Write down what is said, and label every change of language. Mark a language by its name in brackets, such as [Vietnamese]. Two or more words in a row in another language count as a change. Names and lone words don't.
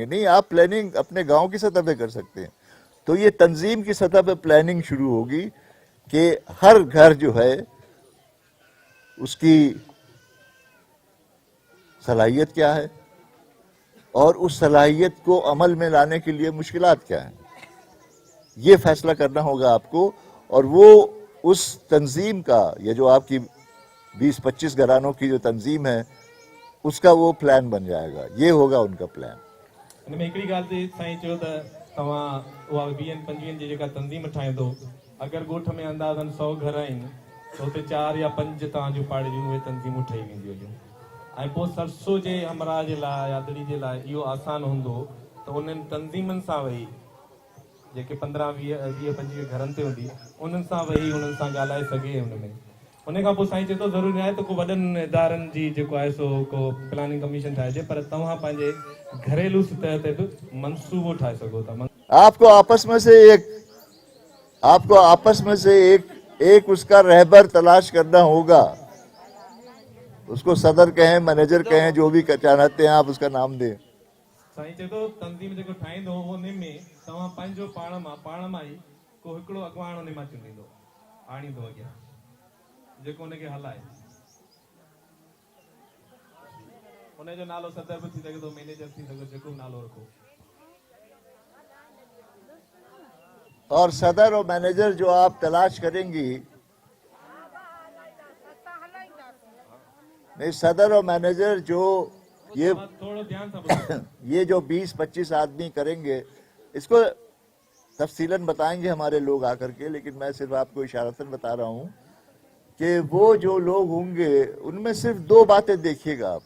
[Urdu] نہیں، آپ پلاننگ اپنے گاؤں کی سطح پہ کر سکتے ہیں۔ تو یہ تنظیم کی سطح پہ پلاننگ شروع ہوگی کہ ہر گھر جو ہے اس کی صلاحیت کیا ہے اور اس صلاحیت کو عمل میں لانے کے لیے مشکلات کیا ہیں، یہ فیصلہ کرنا ہوگا آپ کو. اور وہ اس تنظیم کا، یہ جو آپ کی 20-25 گھرانوں کی جو تنظیم ہے اس کا وہ پلان بن جائے گا. یہ ہوگا ان کا پلان. [Sindhi] हिन में हिकिड़ी ॻाल्हि ते साईं चयो त तव्हां उहा 20-25 जी जेका तंज़ीम ठाहींदो, अगरि ॻोठ में अंदाज़न 100 घर आहिनि त हुते 4 या 5 तव्हांजूं पाड़े जूं उहे तंज़ीमूं ठही वेंदियूं हुयूं। ऐं पोइ सरसो जे हमरा जे लाइ या दड़ी जे लाइ इहो आसान हूंदो त उन्हनि तंज़ीमनि सां वेही, जेके 15-20-25 घरनि ते हूंदी, उन्हनि सां वेही उन्हनि सां ॻाल्हाए सघे। हुन में उन खां पोइ साईं चए थो ज़रूरी आहे त को वॾनि इदारनि जी जेको आहे सो को [English] planning commission [Sindhi] ठाहिजे, पर तव्हां पंहिंजे घरेलू सतह ते बि मंसूबो ठाहे सघो था। [Urdu] آپ کو آپس میں سے ایک اس کا رہبر تلاش کرنا ہوگا. اس کو صدر کہیں، مینیجر کہیں، جو بھی چاہتے ہیں آپ اس کا نام دیں. [Sindhi] साईं चए थो तंज़ीम जेको ठाहींदो उन में तव्हां पंहिंजो पाण मां ई को हिकिड़ो अॻवान उन मां चूंडींदो, आणींदो अॻियां, जेको उनखे हलाए। उनजो नालो सदर बि थी सघे थो, मैनेजर थी सघे, जेको नालो रखो। [Urdu] اور صدر اور مینیجر جو آپ تلاش کریں گی، نہیں، صدر اور مینیجر جو تھوڑا دھیان سے بولو. یہ جو 20-25 آدمی کریں گے، اس کو تفصیلاً بتائیں گے ہمارے لوگ آ کر کے، لیکن میں صرف آپ کو اشارتاً بتا رہا ہوں کہ وہ جو لوگ ہوں گے ان میں صرف 2 باتیں دیکھیے گا آپ.